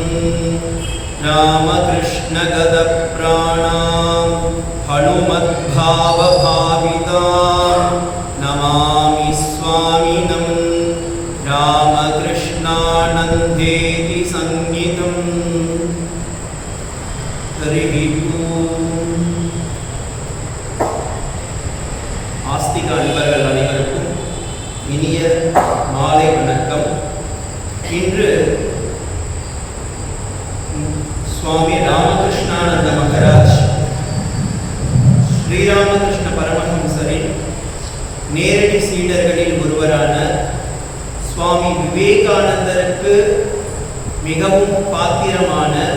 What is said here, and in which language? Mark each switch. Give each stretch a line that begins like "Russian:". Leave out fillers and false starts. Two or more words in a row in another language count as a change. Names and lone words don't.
Sanskrit: रामकृष्णगदप्राणां हनुमद्भावभावितां नमामि स्वामिनं। रामकृष्णानन्देति संगीतं हरिः ஓம்.
Tamil: ஆஸ்திக அன்பர்கள் அனைவருக்கும் இனிய மாலை வணக்கம். இன்று சுவாமி ராமகிருஷ்ணானந்த மகராஜ் ஸ்ரீராமகிருஷ்ண பரமஹம்சரின் நேரடி சீடர்களில் ஒருவரான சுவாமி விவேகானந்தருக்கு மிகவும் பாத்திரமான,